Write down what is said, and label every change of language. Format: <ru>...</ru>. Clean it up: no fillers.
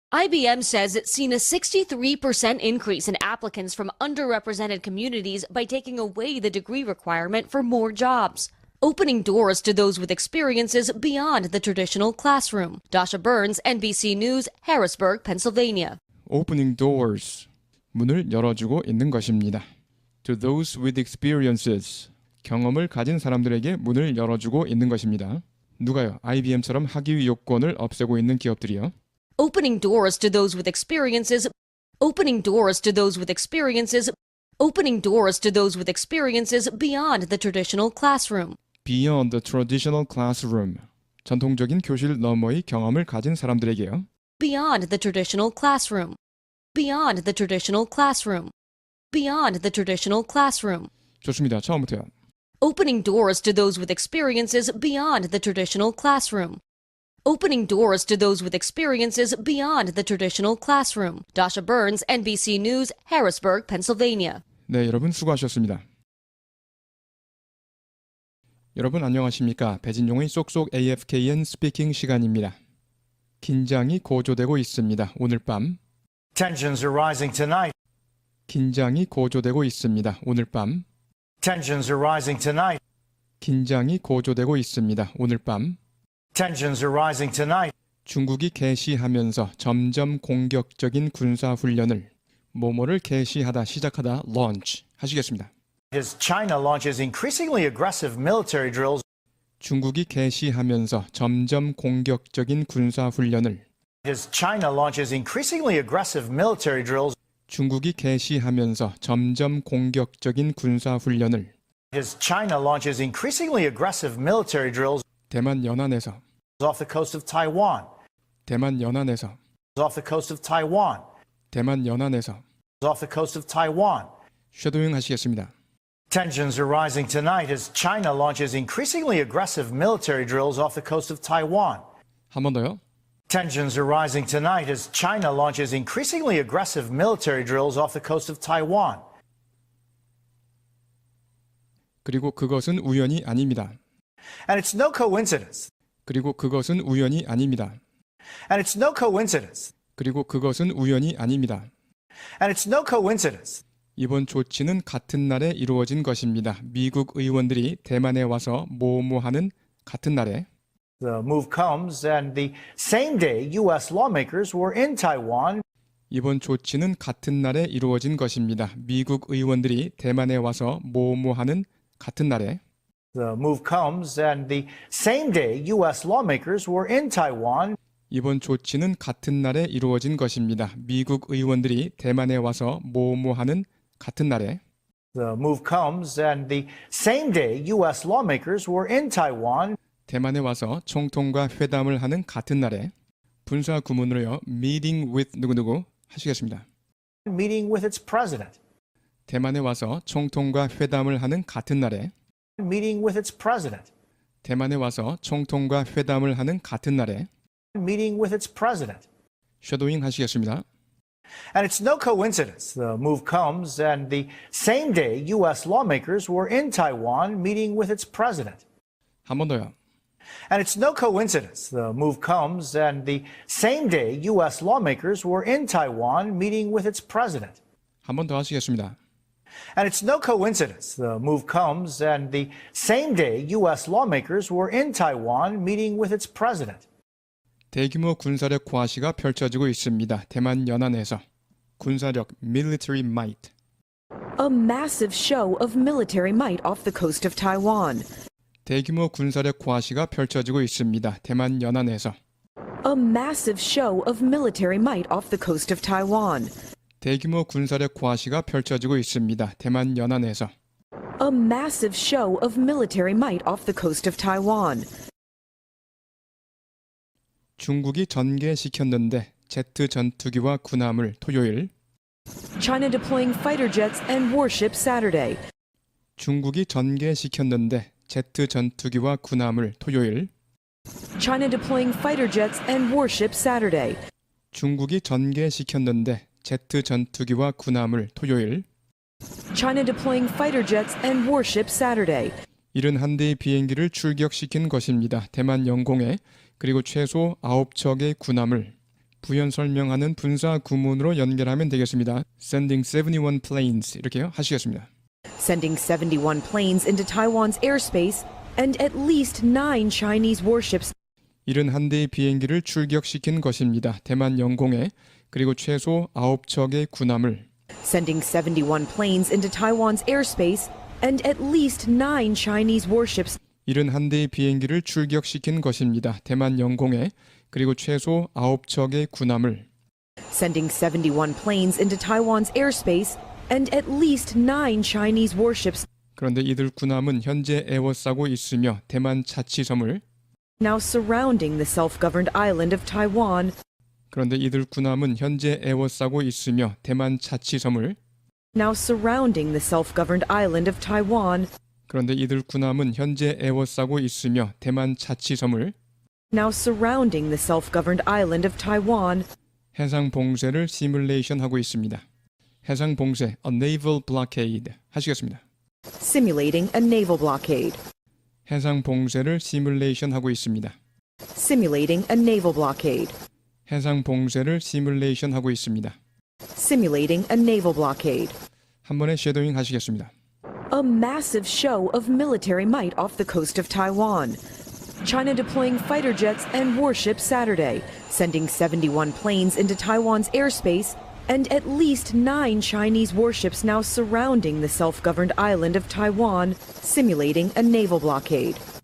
<en>IBM says it's seen a 63% increase in applicants from underrepresented communities by taking away the degree requirement for more jobs, opening doors to those with experiences beyond the traditional classroom. Dasha Burns, NBC News, Harrisburg, Pennsylvania. Opening doors,</en> <ko>문을 열어주고 있는 것입니다.</ko> <en>To those with experiences,</en> <ko>경험을 가진 사람들에게 문을 열어주고 있는 것입니다. 누가요? IBM처럼 학위 요건을 없애고 있는 기업들이요.</ko> <en>Opening doors to those with experiences. Opening doors to those with experiences. Opening doors to those with experiences beyond the traditional classroom. Beyond the traditional classroom, 전통적인 교실 너머의 경험을 가진 사람들에게요. Beyond the traditional classroom. Beyond the traditional classroom. Beyond the traditional classroom.</en> <ko>좋습니다. 처음부터요.</ko> <en>Opening doors to those with experiences beyond the traditional classroom. Opening doors to those with experiences beyond the traditional classroom. Dasha Burns, NBC News, Harrisburg, Pennsylvania.</en> <ko>네, 여러분 수고하셨습니다. 여러분 안녕하십니까? 배진용의 쏙쏙 AFKN 스피킹 시간입니다. 긴장이 고조되고 있습니다. 오늘 밤.</ko> <en>Tensions are rising tonight.</en> <ko>긴장이 고조되고 있습니다. 오늘 밤.</ko> <en>Tensions are rising tonight.</en> <ko>긴장이 고조되고 있습니다. 오늘 밤.</ko> <en>Tensions are rising tonight.</en> <ko>중국이 개시하면서 점점 공격적인 군사 훈련을 뭐뭐를 개시하다 시작하다 launch 하시겠습니다.</ko> <en>As China launches increasingly aggressive military drills.</en> <ko>중국이 개시하면서 점점 공격적인 군사 훈련을</ko> <en>As China launches increasingly aggressive military drills.</en> <ko>중국이 개시하면서 점점 공격적인 군사 훈련을</ko> <en>As China launches increasingly aggressive military drills</en> <ko>대만 연안에서</ko> <en>off the coast of Taiwan.</en> <ko>대만 연안에서</ko> <en>Off the coast of Taiwan.</en> <ko>대만 연안에서</ko> <en>Off the coast of Taiwan.</en> <ko>쉐도잉 하시겠습니다.</ko> <en>Tensions are rising tonight as China launches increasingly aggressive military drills off the coast of Taiwan.</en> <ko>한 번 더요.</ko> <en>Tensions are rising tonight as China launches increasingly aggressive military drills off the coast of Taiwan.</en> <ko>그리고 그것은 우연이 아닙니다.</ko> <en>And it's no coincidence.</en> <ko>그리고 그것은 우연이 아닙니다.</ko> <en>And it's no coincidence.</en> <ko>그리고 그것은 우연이 아닙니다.</ko> <en>And it's no coincidence.</en> <ko>이번 조치는 같은 날에 이루어진 것입니다. 미국 의원들이 대만에 와서 뭐뭐하는 같은 날에</ko> <en>The move comes and the same day U.S. lawmakers were in Taiwan.</en> <ko>이번 조치는 같은 날에 이루어진 것입니다. 미국 의원들이 대만에 와서 뭐뭐하는 같은 날에</ko> <en>The move comes and the same day U.S. lawmakers were in Taiwan.</en> <ko>이번 조치는 같은 날에 이루어진 것입니다. 미국 의원들이 대만에 와서 뭐뭐하는 같은 날에</ko> <en>The move comes and the same day U.S. lawmakers were in Taiwan.</en> <ko>대만에 와서 총통과 회담을 하는 같은 날에 분사 구문으로요.</ko> <en>meeting with</en> <ko>누구누구 하시겠습니다.</ko> <en>Meeting with its president.</en> <ko>대만에 와서 총통과 회담을 하는 같은 날에</ko> <en>Meeting with its president.</en> <ko>대만에 와서 총통과 회담을 하는 같은 날에</ko> <en>Meeting with its president.</en> <ko>쉐도잉 하시겠습니다.</ko> <en>And it's no coincidence. The move comes and the same day U.S. lawmakers were in Taiwan meeting with its president.</en> <ko>한 번 더요.</ko> <en>And it's no coincidence. The move comes and the same day U.S. lawmakers were in Taiwan meeting with its president.</en> <ko>한 번 더 하시겠습니다.</ko> <en>And it's no coincidence. The move comes and the same day U.S. lawmakers were in Taiwan meeting with its president.</en> <ko>대규모 군사력 과시가 펼쳐지고 있습니다. 대만 연안에서 군사력</ko> <en>military might. A massive show of military might off the coast of Taiwan.</en> <ko>대규모 군사력 과시가 펼쳐지고 있습니다. 대만 연안에서</ko> <en>A massive show of military might off the coast of Taiwan.</en> <ko>대규모 군사력 과시가 펼쳐지고 있습니다. 대만 연안에서</ko> <en>A massive show of military might off the coast of Taiwan.</en> <ko>중국이 전개시켰는데 제트 전투기와 군함을 토요일</ko> <en>China deploying fighter jets and warships Saturday.</en> <ko>중국이 전개시켰는데 제트 전투기와 군함을 토요일</ko> <en>China deploying fighter jets and warships Saturday.</en> <ko>중국이 전개시켰는데 제트 전투기와 군함을 토요일</ko> <en>China deploying fighter jets and warships Saturday.</en> <ko>71대의 비행기를 출격시킨 것입니다. 대만 영공에 그리고 최소 9척의 군함을 부연 설명하는 분사 구문으로 연결하면 되겠습니다.</ko> <en>Sending 71 planes</en> <ko>이렇게요 하시겠습니다.</ko> <en>Sending 71 planes into Taiwan's airspace and at least 9 Chinese warships.</en> <ko>71대의 비행기를 출격시킨 것입니다. 대만 영공에 그리고 최소 9척의 군함을</ko> <en>sending 71 planes into Taiwan's airspace and at least 9 Chinese warships.</en> <ko>71대의 비행기를 출격시킨 것입니다. 대만 영공에 그리고 최소 9척의 군함을</ko> <en>Sending 71 planes into Taiwan's airspace and at least 9 Chinese warships.</en> <ko>그런데 이들 군함은 현재 에워싸고 있으며 대만 자치섬을</ko> <en>Now surrounding the self-governed island of Taiwan.</en> <ko>그런데 이들 군함은 현재 에워싸고 있으며 대만 자치섬을</ko> <en>Now surrounding the self-governed island of Taiwan.</en> <ko>그런데 이들 군함은 현재 에워싸고 있으며 대만 자치섬을</ko> <en>Now surrounding the self-governed island of Taiwan.</en> <ko>해상 봉쇄를 시뮬레이션하고 있습니다. 해상 봉쇄,</ko> <en>a naval blockade</en> <ko>하시겠습니다.</ko> <en>Simulating a naval blockade.</en> <ko>해상 봉쇄를 시뮬레이션하고 있습니다.</ko> <en>Simulating a naval blockade.</en> <ko>해상 봉쇄를 시뮬레이션하고 있습니다.</ko> <en>Simulating a naval blockade.</en> <ko>한 번에 쉐도잉 하시겠습니다.</ko> <en>A massive show of military might off the coast of Taiwan. China deploying fighter jets and warships Saturday, sending 71 planes into Taiwan's airspace, and at least 9 Chinese warships now surrounding the self-governed island of Taiwan, simulating a naval blockade.</en>